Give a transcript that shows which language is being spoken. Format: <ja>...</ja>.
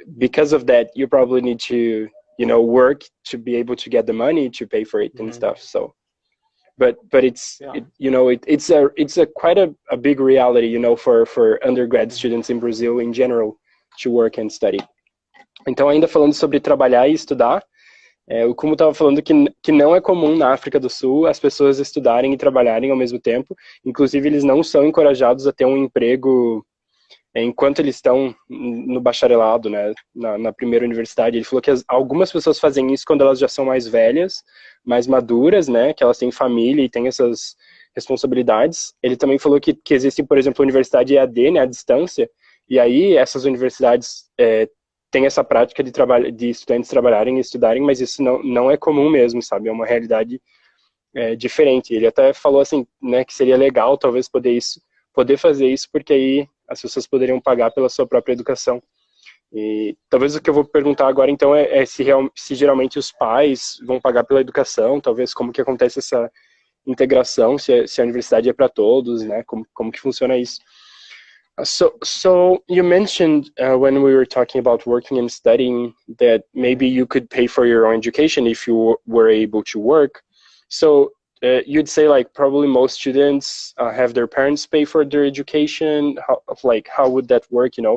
<en>because of that, you probably need to, work to be able to get the money to pay for it and Hmm. stuff. So, but Yeah. it's a quite a big reality, for undergrad Hmm. students in Brazil in general to work and study.</en> <pt>Então, ainda falando sobre trabalhar e estudar, o Khumo estava falando que não é comum na África do Sul as pessoas estudarem e trabalharem ao mesmo tempo. Inclusive, eles não são encorajados a ter um emprego enquanto eles estão no bacharelado, né, na primeira universidade. Ele falou que algumas pessoas fazem isso quando elas já são mais velhas, mais maduras, né, que elas têm família e têm essas responsabilidades. Ele também falou que existem, por exemplo, a universidade EAD, né, à distância, e aí essas universidades têm essa prática de estudantes trabalharem e estudarem, mas isso não é comum mesmo, sabe? É uma realidade diferente. Ele até falou assim, né, que seria legal talvez poder fazer isso, porque aí as pessoas poderiam pagar pela sua própria educação. E talvez o que eu vou perguntar agora então é se geralmente os pais vão pagar pela educação, talvez como que acontece essa integração, se a universidade é para todos, né? Como que funciona isso?</pt> <en>So you mentioned when we were talking about working and studying that maybe Hmm. you could pay for your own education if you were able to work. So you'd say like probably most students have their parents pay for their education. How would that work?</en>